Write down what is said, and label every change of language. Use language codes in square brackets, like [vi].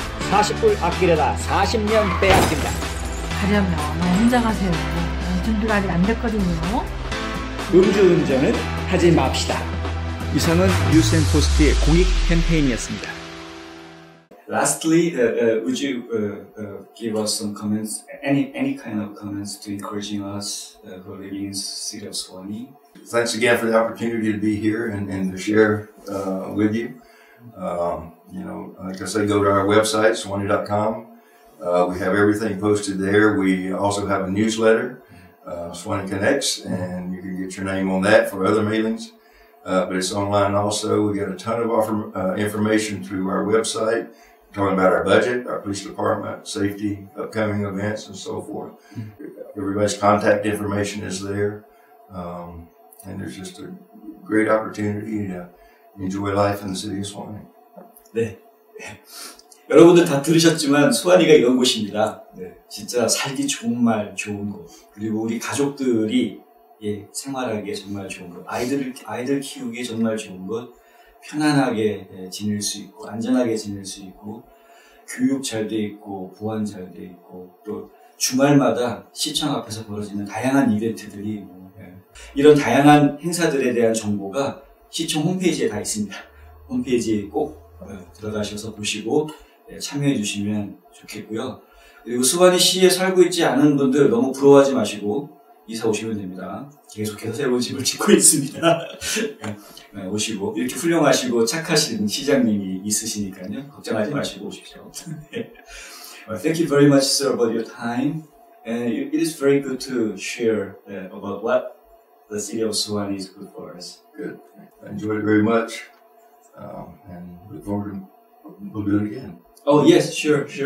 [ko] 40불 아끼려다 40년 빼앗긴다. 가려면 혼자 가세요. 준비가 아직 안 됐거든요. 음주운전은 하지 맙시다. 이상은 뉴스앤포스트의 공익 캠페인이었습니다. [en] Lastly, would you give us some comments, any kind of comments to encouraging us who are living in the city of Swanee? Thanks again for the opportunity to be here and to share with you. Like I say, go to our website, swanee.com. We have everything posted there. We also have a newsletter, Swanee Connects, and you can get your name on that for other mailings. But it's online also. We got a ton of information through our website, talking about our budget, our police department, safety, upcoming events, and so forth. Everybody's contact information is there. And there's just a great opportunity to enjoy life in the city of Swanee. [ko] 네. 여러분들 다 들으셨지만 스와니가 이런 곳입니다. 네. 진짜 살기 정말 좋은 곳. 그리고 우리 가족들이 생활하기에 정말 좋은 곳. 아이들 키우기에 정말 좋은 곳. 편안하게 지낼 수 있고, 안전하게 지낼 수 있고, 교육 잘 돼 있고, 보안 잘 돼 있고, 또 주말마다 시청 앞에서 벌어지는 다양한 이벤트들이 이런 다양한 행사들에 대한 정보가 시청 홈페이지에 다 있습니다. 홈페이지에 꼭 들어가셔서 보시고 참여해 주시면 좋겠고요. 그리고 스와니시에 살고 있지 않은 분들 너무 부러워하지 마시고 이사 오시면 됩니다. 계속해서 새로운 집을 짓고 있습니다. 오시고 이렇게 훌륭하시고 착하신 시장님이 있으시니까요. 걱정하지 마시고 오십시오. [en] Thank you very much, sir, about your time. And it is very good to share about what the city of Swanee is good for us. Good. I enjoyed it very much. And look forward to we'll do it again. Oh yes, sure.